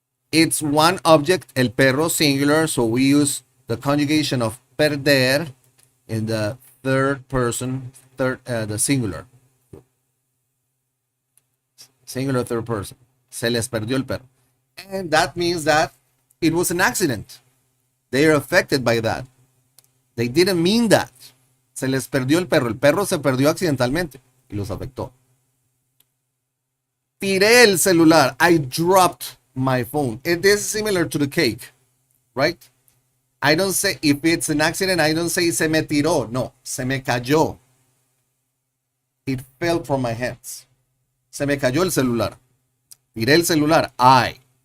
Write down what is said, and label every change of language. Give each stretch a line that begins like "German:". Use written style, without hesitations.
English: It's one object,
Spanish: el perro,
English: singular. So we use the conjugation of perder in the third person, the singular. Singular third person.
Spanish: Se les perdió el perro.
English: And that means that it was an accident. They are affected by that. They didn't mean that.
Spanish: Se les perdió el perro. El perro se perdió accidentalmente y los afectó. Tiré el celular.
English: I dropped my phone. It is similar to the cake, right? I don't say, if it's an accident, I don't say
Spanish: se me tiró. No, se me cayó.
English: It fell from my hands.
Spanish: Se me cayó el celular. Tiré el celular. I.